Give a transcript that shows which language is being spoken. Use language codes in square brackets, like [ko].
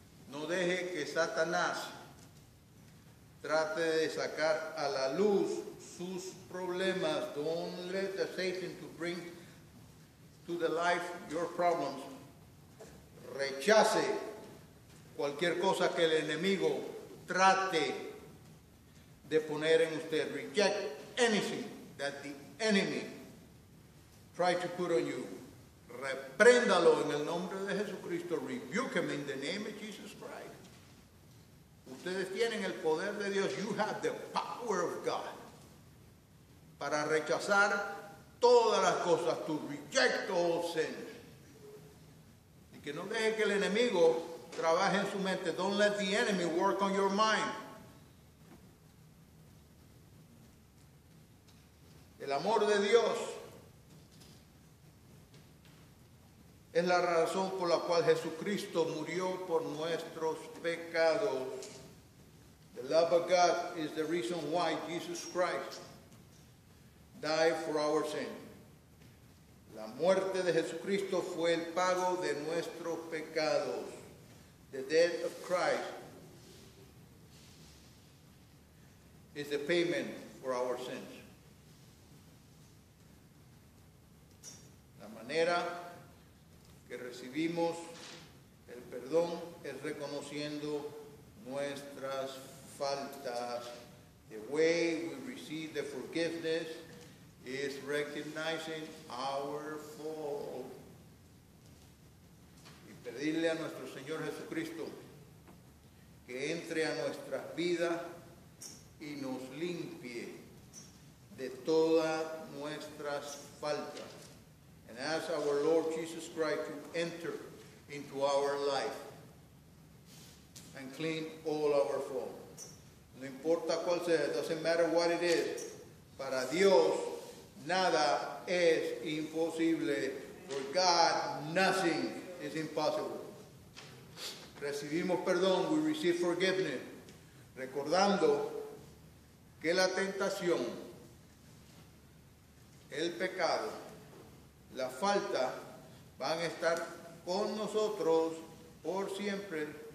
[es] No deje que Satanás trate de sacar a la luz sus problemas. [en] Don't let the Satan to bring to the life your problems. [es] Rechace cualquier cosa que el enemigo trate de poner en usted. [en] Reject anything that the enemy try to put on you. [es] Repréndalo en el nombre de Jesucristo. [en] Rebuke him in the name of Jesus Christ. [es] Ustedes tienen el poder de Dios. [en] You have the power of God [es] para rechazar todas las cosas. [en] To reject all sin. [es] Y que no deje que el enemigo trabaje en su mente. [en] Don't let the enemy work on your mind. [es] El amor de Dios es la razón por la cual Jesucristo murió por nuestros pecados. [en] The love of God is the reason why Jesus Christ died for our sin. [es] La muerte de Jesucristo fue el pago de nuestros pecados. [en] The death of Christ is the payment for our sins. [es] manera que recibimos el perdón es reconociendo nuestras faltas. [en] The way we receive the forgiveness is recognizing our fault. [es] Y pedirle a nuestro Señor Jesucristo que entre a nuestras vidas y nos limpie de todas nuestras faltas. [en] And ask our Lord Jesus Christ to enter into our life and clean all our faults. [es] No importa cuál sea, [en] it doesn't matter what it is. [es] Para Dios nada es imposible. [en] For God, nothing is impossible. [es] Recibimos perdón, [en] we receive forgiveness, [es] recordando que la tentación, el pecado, la falta van a estar con nosotros por siempre.